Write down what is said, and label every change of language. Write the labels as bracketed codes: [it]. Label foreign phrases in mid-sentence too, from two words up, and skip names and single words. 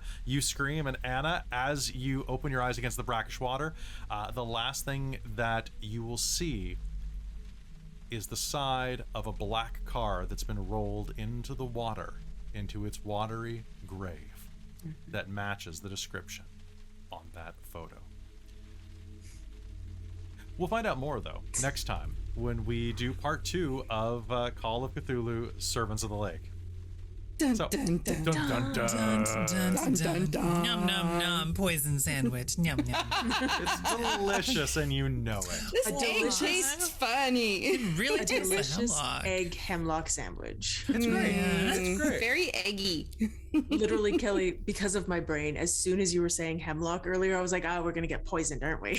[en] You scream, and Anna, as you open your eyes against the brackish water, the last thing that you will see is the side of a black car that's been rolled into the water, into its watery grave that matches the description on that photo. We'll find out more, though, next time when we do part 2 of Call of Cthulhu, Servants of the Lake. Dun, So, dun, dun, dun, dun, dun. Dun, dun, dun. Num num num. Poison sandwich. Num num. It's delicious, and you know it. This A egg delicious- tastes funny. Really A tastes the delicious hemlock. egg hemlock sandwich. It's great. It's great. Very eggy. Literally, Kelly, because of my brain, as soon as you were saying hemlock earlier, I was like, we're going to get poisoned, aren't we?